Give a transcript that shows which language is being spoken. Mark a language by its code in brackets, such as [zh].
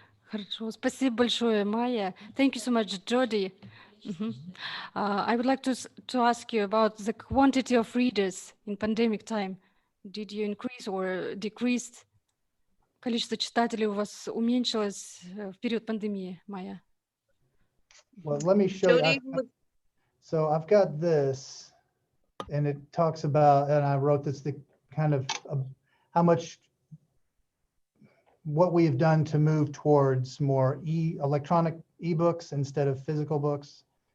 [ru] Хорошо, спасибо большое, Майя. [en] Thank you so much, Jody. I would like to ask you about the quantity of readers in pandemic time. Did you increase or decrease? [ru] Количество читателей у вас уменьшилось в период пандемии, Майя? [en] Well, let me show you. So I've got this, and it talks about, and I wrote this, the kind of how much, what we have done to move towards more electronic ebooks instead of physical books.